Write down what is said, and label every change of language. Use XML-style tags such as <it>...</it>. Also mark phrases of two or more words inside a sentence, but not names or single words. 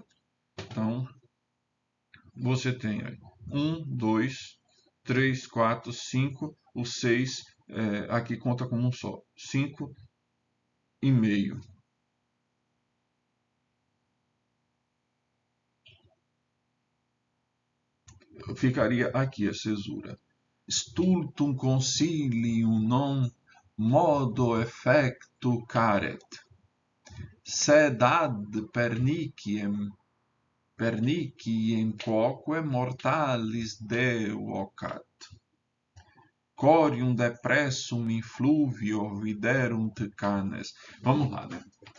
<pt>Então, você tem aí 1, 2, 3, 4, 5, o 6, aqui conta como um só, 5 e meio. Ficaria aqui a cesura.</pt> <la>Stultum concilium non modo effectu caret, sed ad perniciem quoque mortalis devocat. Corium depressum in fluvio viderunt canes.</la> <pt>Vamos lá, né?</pt>